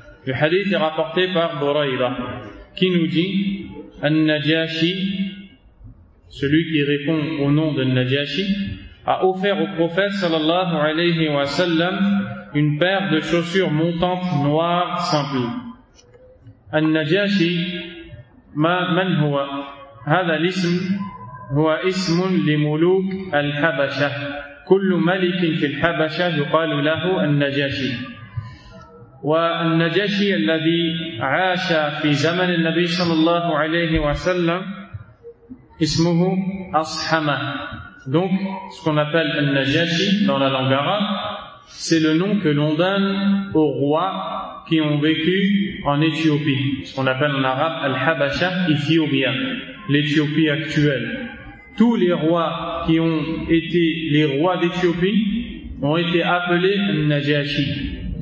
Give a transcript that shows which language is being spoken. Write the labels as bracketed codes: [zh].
[fr] Le hadith est rapporté par Buraydah qui nous dit, An-Najashi, celui qui répond au nom de Najashi, a offert au prophète [ar] sallallahu alayhi wa sallam [fr] une paire de chaussures montantes noires simples. [ar] An-Najashi, ma man huwa, هذا الاسم هو اسم لملوك الحبشة. كل ملك في الحبشة يقال له النجاشي. والنجاشي الذي عاش في زمن النبي صلى الله عليه وسلم اسمه أصحمة. [fr] Donc ce qu'on appelle النجاشي dans la langue arabe, c'est le nom que l'on donne aux rois qui ont vécu en Éthiopie, ce qu'on appelle en arabe Al-Habasha Ethiopia, l'Éthiopie actuelle. Tous les rois qui ont été les rois d'Éthiopie ont été appelés النجاشي.